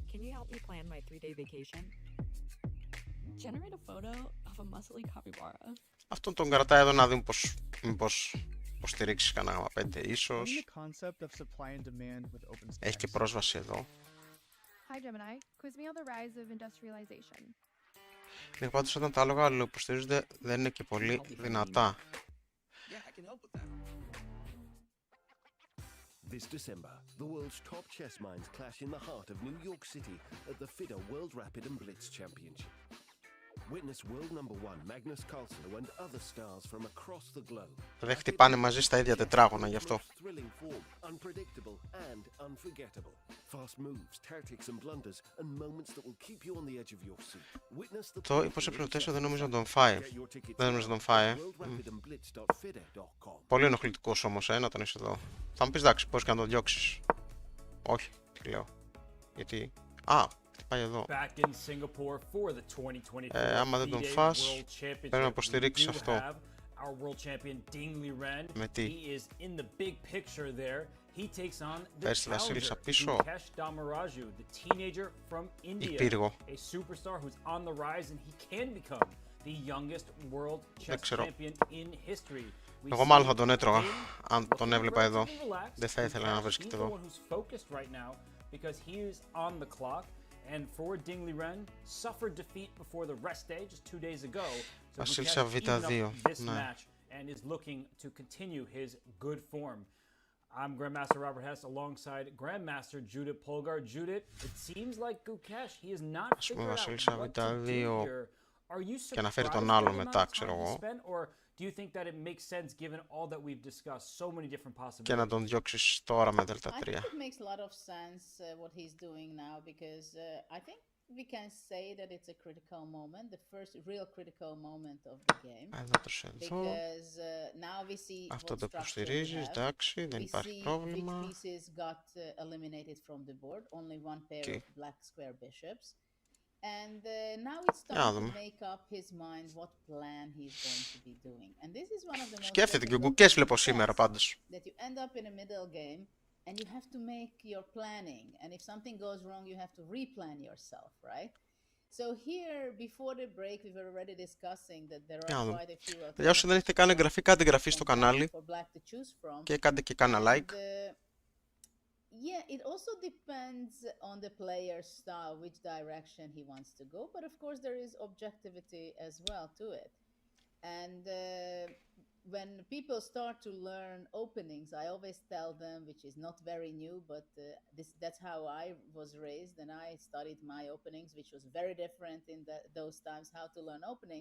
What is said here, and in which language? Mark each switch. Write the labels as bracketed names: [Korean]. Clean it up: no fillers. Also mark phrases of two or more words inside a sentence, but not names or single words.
[Greek] Αυτόν τον κρατάει εδώ να δούμε μήπως υποστηρίξει κανένα γάμα 5 ίσως. Έχει και πρόσβαση εδώ. Ναι, πάντως όταν τα άλογα αλληλοϊποστηρίζονται δεν είναι και πολύ δυνατά. [English] This December, the world's top chess minds clash in the heart of New York City at the FIDE World Rapid and Blitz Championship. Witness world number one Magnus Carlsen and other stars from across the globe. [Greek] Δεν χτυπάνε μαζί στα ίδια τετράγωνα γι' αυτό. [English] Thrilling form, unpredictable and unforgettable. Fast moves, tactics and blunders and moments that will keep you on the edge of your seat. Witness the [Greek] Το ύπος ε4 δεν νομίζω να τον φάει. Δεν νομίζω να τον φάει. Πολύ ενοχλητικός όμως, να τον είσαι εδώ. Θα μου πεις εντάξει, πώς και να τον διώξεις. Όχι, τι λέω. Γιατί... χτυπάει εδώ. Άμα δεν τον φας, πρέπει να υποστηρίξεις αυτό. Με τι. Πες τη βασίλισσα πίσω. Ή πύργο. Δεν ξέρω. Εγώ μάλλον θα τον έτρωγα αν τον έβλεπα εδώ. Δεν θα ήθελα να βρίσκεται εδώ. [English] Because he is on the clock, and for Ding Liren, suffered defeat before the rest day just 2 days ago. So [Greek] Βασίλισσα [English] Gukesh evened [Greek] Β2. [English] up this [Greek] Ναι. [English] match and is looking to continue his good form. I'm Grandmaster Robert Hess alongside Grandmaster Judith Polgar. Judith, it seems like Gukesh, he has not figured out [Greek] Βασίλισσα [English] what to do [Greek] Β2 [English] here. Are you [Greek] και να φέρει [English] surprised [Greek] τον [English] by [Greek] άλλο [English] the amount [Greek] μετά, [English] of [Greek] ξέρω [English] time he [Greek] εγώ. [English] spent, or do you think that it makes sense given all that we've discussed, so many different possibilities? [Greek] Και να τον διώξεις τώρα με Δέλτα [English] I [Greek] 3. [English] think it makes a lot of sense what he's doing now because I think we can say that it's a critical moment, the first real critical moment of the game. [Greek] Εδώ το σένθω. [English] Because now we see [Greek] Αυτό [English] what [Greek] το [English] structure we [Greek] υποστηρίζεις, [English] have. [Greek] εντάξει, δεν [English] We [Greek] υπάρχει [English] see which [Greek] πρόβλημα. [English] pieces got eliminated from the board, only one pair of black square bishops. And now it's time to make up his mind what plan he's going to be doing. And this is one of the most [Greek] Σκέφτεται και ο [English] difficult [Greek] Gukesh βλέπω [English] things [Greek] σήμερα πάντως. [English] that you end up in a middle game and you have to make your planning. And if something goes wrong, you have to replan yourself, right? So here, before the break, we were already discussing that there are quite a few [Greek] Για όσοι δεν έχετε κάνει εγγραφή, κάντε εγγραφή στο κανάλι και κάντε και κάνα like. [English] Yeah, it also depends on the player's style, which direction he wants to go. But of course, there is objectivity as well to it. And when people start to learn openings, I always tell them, which is not very new, but that's how I was raised, and I studied my openings, which was very different in those times, how to learn openings.